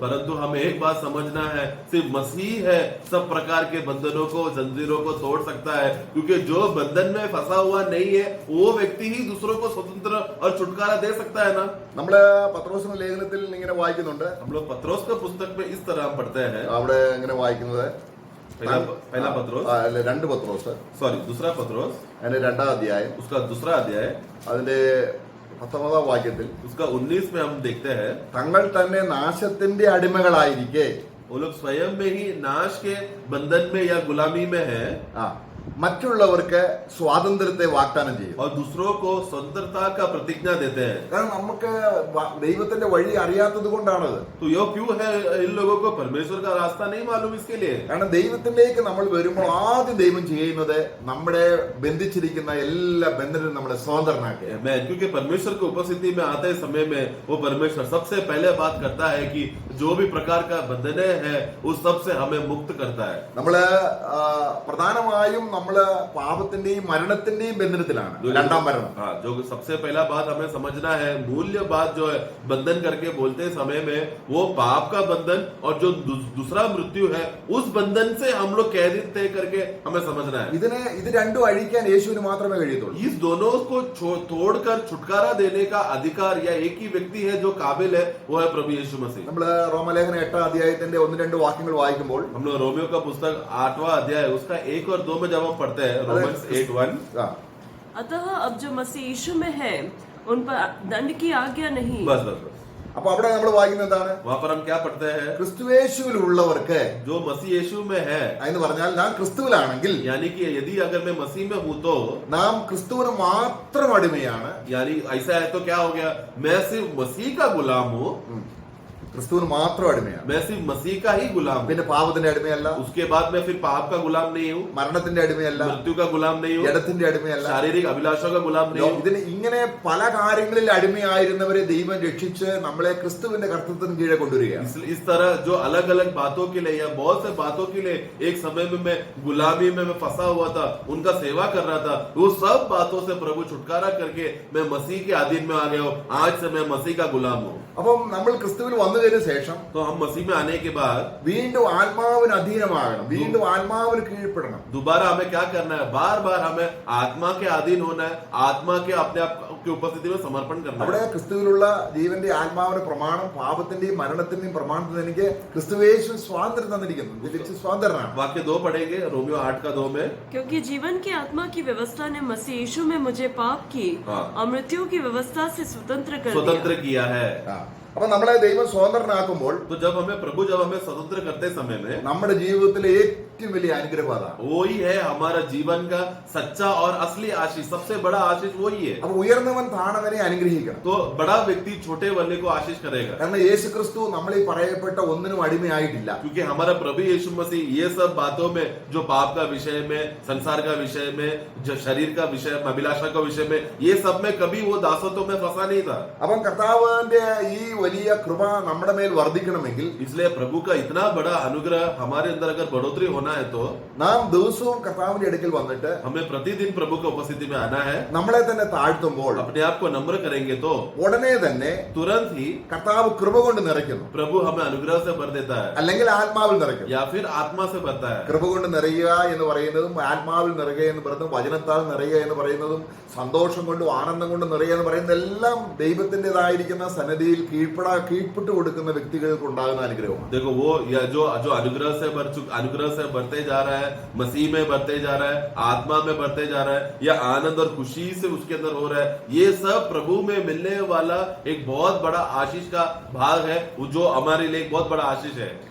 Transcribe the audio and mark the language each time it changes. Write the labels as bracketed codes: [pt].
[hi] परंतु हमें एक बात समझना है, सिर्फ मसीह है सब प्रकार के बंधनों को, जंजीरों को तोड़ सकता है. क्योंकि जो बंधन में फंसा हुआ नहीं है वो व्यक्ति ही दूसरों को स्वतंत्र और छुटकारा दे सकता है ना. [ml] നമ്മള് പത്രോസിന്റെ ലേഖനത്തിൽ ഇങ്ങനെ വായിക്കുന്നുണ്ട്. [hi] हम लोग पत्रोस के पुस्तक में इस तरह हम पढ़ते हैं. [ml] അവിടെ ഇങ്ങനെ വായിക്കുന്നത് [hi] पहला पत्रोस, [ml] അല്ല 2 പത്രോസ്, [hi] सॉरी दूसरा पत्रोस, [ml] അതിന്റെ 2-ാം അധ്യായം [hi] उसका दूसरा अध्याय, [ml] അതിന്റെ 19-ാം വാക്യത്തിൽ [hi] उसका 19 में हम देखते हैं, [ml] തങ്ങൾ തന്നെ നാശത്തിന്റെ അടിമകളായിരിക്കെ [hi] वो लोग स्वयं में ही नाश के बंधन में या गुलामी में है. [ml] മറ്റുള്ളവർക്ക് സ്വാതന്ത്ര്യത്തെ വാഗ്ദാനം ചെയ്യും. [hi] और दूसरों को स्वतंत्रता का प्रतिज्ञा देते हैं. [ml] കാരണം നമുക്ക് ദൈവത്തിന്റെ വഴി അറിയാത്തത് കൊണ്ടാണത്. [hi] तो यो क्यों है इन लोगों को परमेश्वर का रास्ता नहीं मालूम इसके लिए? [ml] കാരണം ദൈവത്തിലേക്ക് നമ്മൾ വരുമ്പോൾ ആദ്യം ദൈവം ചെയ്യുന്നത് നമ്മുടെ ബന്ധിച്ചിരിക്കുന്ന എല്ലാ ബന്ധനവും നമ്മളെ സ്വതന്ത്രനാക്കുക. [hi] क्योंकि परमेश्वर की उपस्थिति में आते समय में वो परमेश्वर सबसे पहले बात करता है कि जो भी प्रकार का बंधन है उस सब से हमें मुक्त करता है. [ml] നമ്മള് പ്രധാനമായും നമ്മള് പാപത്തിന്റെയും മരണത്തിന്റെയും ബന്ധനത്തിലാണ്. രണ്ടാം മരണം. [hi] हाँ, जो सबसे पहला बात हमें समझना है, मूल्य बात जो है बंधन करके बोलते समय में वो पाप का बंधन और जो दूसरा मृत्यु है उस बंधन से हम लोग कैदित थे करके हमें समझना है. [ml] ഇത് രണ്ടും അഴിക്കാൻ യേശുവിന് മാത്രമേ കഴിയത്തുള്ളൂ. [hi] इस दोनों को तोड़कर छुटकारा देने का अधिकार या एक ही व्यक्ति है जो काबिल है, वो है प्रभु यीशु मसीह. നമ്മള് റോമലേഖന 8 അധ്യായത്തിന്റെ 1-2 വാക്യങ്ങൾ വായിക്കുമ്പോൾ हम लोग रोमियो का पुस्तक 8वां अध्याय उसका 1 और 2 में जब हम पढ़ते हैं रोमन्स 8:1. अतः अब जो मसीह यीशु में है उन पर दंड की आज्ञा नहीं. बस बस बस [ml] അപ്പൊ അവിടെ നമ്മൾ വായിക്കുന്നത് എന്താണ്? [hi] वहां पर हम क्या पढ़ते हैं? [ml] ക്രിസ്തുയേശുവിലുള്ളവർക്ക്, [hi] जो मसीह यीशु में है, [ml] എന്ന് പറഞ്ഞാൽ നാം ക്രിസ്തുവിലാണെങ്കിൽ, [hi] यानी कि यदि अगर मैं मसीह में हूं तो [ml] നാം ക്രിസ്തുവിന് മാത്രം അടിമയാണ്. [hi] यानी ऐसा है तो क्या हो गया, मैं सिर्फ मसीह का गुलाम हूँ, [ml] ക്രിസ്തുവിന് മാത്രം അടിമയാണ്. [hi] मैं सिर्फ मसीह का ही गुलाम हूँ. [ml] പിന്നെ പാപത്തിന്റെ അടിമയല്ല, [hi] उसके बाद मैं फिर पाप का गुलाम नहीं हूँ, [ml] മരണത്തിന്റെ അടിമയല്ല, [hi] मृत्यु का गुलाम नहीं हूँ, [ml] ജഡത്തിന്റെ അടിമയല്ല, [hi] शारीरिक अभिलाषों का गुलाम नहीं हूँ. [ml] ഇതിന് ഇങ്ങനെ പല കാര്യങ്ങളിൽ അടിമയായിരുന്നവരെ ദൈവം രക്ഷിച്ച് നമ്മളെ ക്രിസ്തുവിന്റെ കർത്തൃത്വത്തിന് കീഴെ കൊണ്ടുവരികയാണ്. [hi] इस तरह जो अलग अलग बातों के लिए या बहुत से बातों के लिए एक समय में मैं गुलामी में मैं फंसा हुआ था, उनका सेवा कर रहा था, वो सब बातों से प्रभु छुटकारा करके मैं मसीह के अधीन में आ गया हूँ. आज से मैं मसीह का गुलाम हूँ. [ml] അപ്പം നമ്മൾ ക്രിസ്തുവിൽ വന്നതിന് ശേഷം [hi] तो हम मसीह में आने के बाद [ml] വീണ്ടും ആത്മാവിന് അധീനമാകണം, വീണ്ടും ആത്മാവിന് കീഴ്പ്പെടണം. [hi] दोबारा हमें क्या करना है, बार बार हमें आत्मा के अधीन होना है, आत्मा के अपने आप की उपस्थिति में समर्पण करना [ml] അവിടെ [hi] है. [ml] ക്രിസ്തുവിലുള്ള ജീവന്റെ ആത്മാവിന്റെ പ്രമാണം, പാപത്തിന്റെയും മരണത്തിന്റെയും പ്രമാണത്തിൽ എനിക്ക് ക്രിസ്തുവേശു സ്വാതന്ത്ര്യം തന്നിരിക്കുന്നു. ഇതിച്ച് സ്വതന്ത്രനാണ്. [hi] वाक्य 2 पढ़ेंगे रोमियो 8:2 में. क्योंकि जीवन की आत्मा की व्यवस्था ने मसीह यीशु में मुझे पाप की हाँ। और मृत्यु की व्यवस्था से स्वतंत्र कर दिया. स्वतंत्र किया है. [ml] അപ്പൊ നമ്മളെ ദൈവം സ്വതന്ത്രനാക്കുമ്പോൾ [hi] तो जब हमें स्वतंत्र करते समय में [ml] നമ്മുടെ ജീവിതത്തിലെ ഏറ്റവും വലിയ അനുഗ്രഹം അതാണ്. [hi] वही है हमारा जीवन का सच्चा और असली आशीष, सबसे बड़ा आशीष वही है. [ml] അപ്പൊ ഉയർന്നവൻ താണവനെ അനുഗ്രഹിക്കണം. [hi] तो बड़ा व्यक्ति छोटे वाले को आशीष करेगा. [ml] കാരണം യേശു ക്രിസ്തു നമ്മൾ ഈ പറയപ്പെട്ട ഒന്നിനും അടിമയായിട്ടില്ല. [hi] क्योंकि हमारा प्रभु यीशु मसीह ये सब बातों में, जो पाप का विषय में, संसार का विषय में, जो शरीर का विषय में, अभिलाषा का विषय में, ये सब में कभी वो दासत्व में फंसा नहीं था. [ml] അപ്പം കർത്താവിന്റെ ഈ വലിയ കൃപ നമ്മുടെ മേൽ വർദ്ധിക്കണമെങ്കിൽ, [hi] इसलिए प्रभु का इतना बड़ा अनुग्रह हमारे अंदर अगर बढ़ोतरी होना है तो [ml] നാം ദിവസവും കർത്താവിന്റെ അടുക്കൽ വന്നിട്ട് [hi] हमें प्रतिदिन प्रभु की उपस्थिति में आना है. [ml] നമ്മളെ തന്നെ താഴ്ത്തുമ്പോൾ [hi] अपने आप को नम्र करेंगे तो [ml] ഉടനെ തന്നെ [hi] तुरंत ही [ml] കർത്താവ് കൃപ കൊണ്ട് നിറയ്ക്കുന്നു, [hi] प्रभु हमें अनुग्रह से भर देता है [ml] അല്ലെങ്കിൽ ആത്മാവിൽ നിറയ്ക്കുന്നു. [hi] या फिर आत्मा से भरता है. [ml] കൃപ കൊണ്ട് നിറയുക എന്ന് പറയുന്നതും ആത്മാവിൽ നിറയുക എന്ന് പറയുന്നതും വചനത്താൽ നിറയുക എന്ന് പറയുന്നതും സന്തോഷം കൊണ്ടും ആനന്ദം കൊണ്ടും നിറയുക എന്ന് പറയുന്നത് എല്ലാം ദൈവത്തിൻ്റെതായിരിക്കുന്ന സന്നിധിയിൽ കീഴ്പ്പെട്ട് കൊടുക്കുന്ന വ്യക്തികൾക്ക് ഉണ്ടാകുന്ന അനുഗ്രഹമാണ്. [hi] देखो वो या जो अनुग्रह से बढ़ते जा रहा है, मसीह में बढ़ते जा रहा है, आत्मा में बढ़ते जा रहा है, या आनंद और खुशी से उसके अंदर हो रहा है, ये सब प्रभु में मिलने वाला एक बहुत बड़ा आशीष का भाग है, जो हमारे लिए एक बहुत बड़ा आशीष है.